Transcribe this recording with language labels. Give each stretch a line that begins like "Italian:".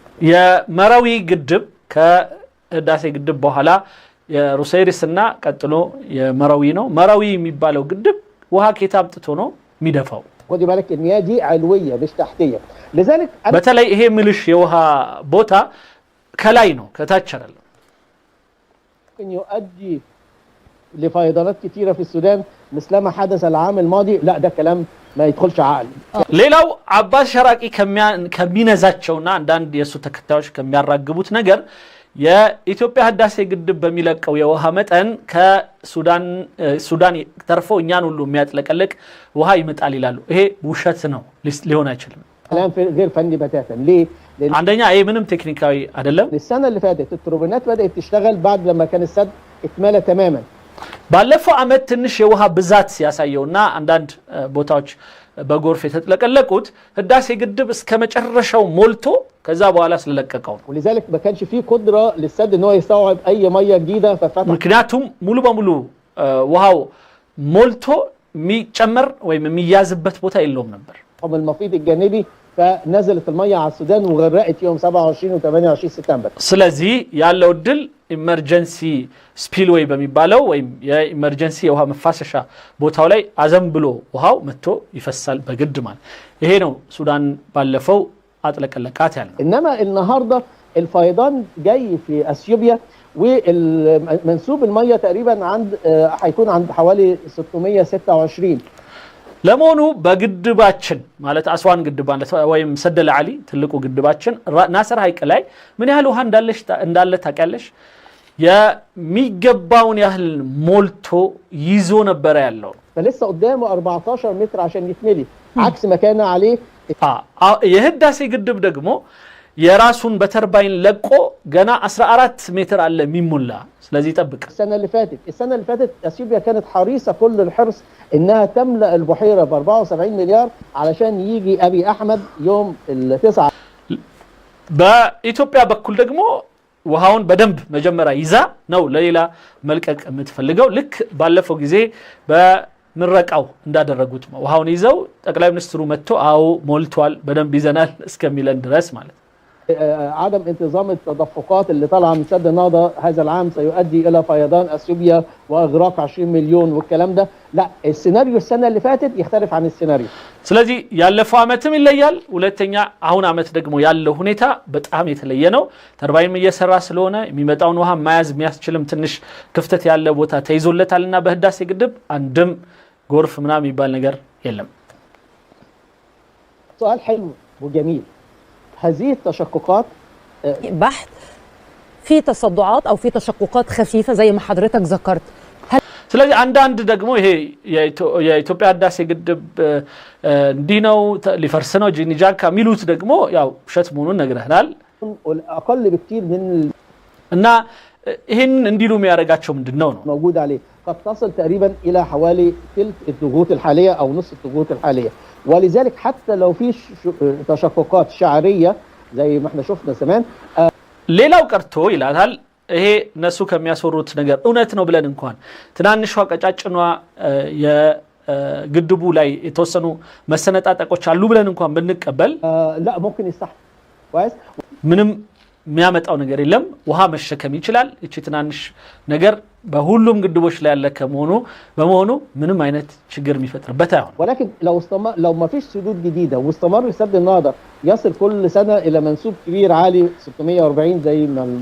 Amharic: የመራዊ ግድብ ከህዳሴ ግድብ በኋላ የሩሴሪስና ቀጥሎ የመራዊ ነው መራዊ የሚባለው ግድብ ውሃ ከየት አምጥቶ ነው የሚደፋው
Arabic: خدي بالك المياه دي علويه مش تحتيه لذلك
Amharic: በተለይ ይሄ ምልሽ የውሃ ቦታ ከላይ ነው ከታች አይደለም
Arabic: ممكن يؤدي لفيضانات كثيره في السودان مثلما حدث العام الماضي لا ده كلام ما يدخلش عقل
Amharic: ሌላው አባስ ሸራቂ ከሚነዛቸውና አንዳንድ የሱ ተከታዮች ከሚያራግቡት ነገር የኢትዮጵያ ህዳሴ ግድብ በሚለቀው የውሃ መጠን ከሱዳን ተርፎ እኛን ሁሉ የሚያጥለቀልቅ ውሃ ይመጣል ይላሉ ይሄ ውሸት ነው ሊሆን አይችልም
Arabic: كلام غير فني بتاتا ليه
Amharic: አንደኛ ይሄ ምንም ቴክኒካዊ አይደለም
Arabic: السنه اللي فاتت التوربينات بدات تشتغل بعد لما كان السد اتملى تماما
Amharic: ባለፈው አመት ትንሽ የውሃ ብዛት ያሳየውና አንዳንድ ቦታዎች በጎርፍ የተጥለቀለቁት ህዳሴ ግድብ እስከ መጨረሻው ሞልቶ ከዛ በኋላ ስለለቀቀው
Arabic: ولذلك ما كانش فيه قدره للسد ان هو يستوعب اي ميه جديده ففتح
Amharic: ምክንያቱም ሙሉ በሙሉ ውሃው ሞልቶ የሚጨመር ወይም የሚያዝበት ቦታ የለውም ነበር
Arabic: من المفيض الجانبي فنزلت الميه على السودان وغرقت يوم 27 و 28 سبتمبر
Amharic: ስለዚህ ያለው ድል ኢመርጀንሲ ስፒልዌይ በሚባለው ወይም የኢመርጀንሲ የውሃ መፋሰሻ ቦታው ላይ አዘንብሎ ውሃው መጥቶ ይፈሳል በግድ ማለት ይሄ ነው ሱዳን ባለፈው አጥለቀለቃት ያለው
Arabic: انما النهارده الفيضان جاي في اثيوبيا ومنسوب الميه تقريبا عند هيكون عند حوالي 626
Amharic: ለመሆኑ በግድባችን ማለት አስዋን ግድብ ወይም ሰደለ አሊ ትልቁ ግድባችን ናስር ሐይቅ ላይ ምን ያህል ውሃ እንዳለ ታውቂያለሽ የሚገባውን ያህል ሞልቶ ይዞ ነበር ያለው
Arabic: فلسه قدامه 14 متر عشان يتملي عكس ما كان عليه
Amharic: የህዳሴ ግድብ ደግሞ የራሱን በተርባይን ለቆ ገና 14 ሜትር አለ የሚሞላ ስለዚህ ጠብቅ
Arabic: السنه اللي فاتت اثيوبيا كانت حريصه كل الحرص انها تملا البحيره ب 74 مليار علشان يجي ابي احمد يوم ال9
Amharic: በኢትዮጵያ በኩል ደግሞ ውሃውን በደንብ መጀመሪያ ይዛ ነው ለሌላ መልቀቅ የምትፈልገው ልክ ባለፈው ጊዜ በምረቃው እንዳደረጉት ውሃውን ይዘው ጠቅላይ ሚኒስትሩ መጥቶ አው ሞልቷል በደንብ ይዘናል እስከሚለን ድረስ ማለት
Arabic: عدم انتظام التدفقات اللي طالعه من سد النهضه هذا العام سيؤدي الى فيضان اثيوبيا واغراق 20 مليون والكلام ده لا السيناريو السنه اللي فاتت يختلف عن السيناريو
Amharic: ስለዚህ ያለፈው አመትም ይለያል ሁለተኛ አሁን አመት ደግሞ ያለው ሁኔታ በጣም የተለየ ነው ተርባይንም እየሰራ ስለሆነ የሚመጣውን ውሃ ማያዝ የሚያስችልም ትንሽ ክፍተት ያለ ቦታ ተይዞለታልና በህዳሴ ግድብ አንድም ጎርፍ ምናምን የሚባል ነገር የለም
Arabic: سؤال حلو وجميل هذه التشققات بحث في تصدعات او في تشققات خفيفه زي ما حضرتك ذكرت
Amharic: ስለዚህ አንዳንድ ደግሞ ይሄ የኢትዮጵያ ህዳሴ ግድብ እንዲነው ሊፈርስ ነው ጂኒጃካ ሚሉት ደግሞ ያው ሸት መሆኑን ነግረናል
Arabic: اقل بكتير من
Amharic: እና ይሄን እንዲሉ የሚያረጋቸው ምንድነው ነው
Arabic: موجود عليه قد تصل تقريبا الى حوالي ثلث الضغوط الحاليه او نصف الضغوط الحاليه ولذلك حتى لو في تشققات شعريه زي ما احنا شفنا زمان
Amharic: ሌላው ቀርቶ ይላል ይሄ ነሱ ከሚያስወሩት ነገር እውነት ነው ብለን እንኳን ትናንሿ ቀጫጭኗ የግድቡ ላይ የተወሰኑ መሰነጣጠቆች አሉ ብለን እንኳን ብንቀበል
Arabic: لا ممكن يستحمل كويس
Amharic: ምንም የሚያመጣው ነገር የለም ውሃ መሸከም ይችላል እቺ ትናንሽ ነገር በሁሉም ግድቦች ላይ ያለ በመሆኑ ምንም አይነት ችግር የሚፈጥርበት አይሆን
Arabic: ولكن لو ما فيش سدود جديده واستمر سد النهضه يصل كل سنه الى منسوب كبير عالي 640 زي ما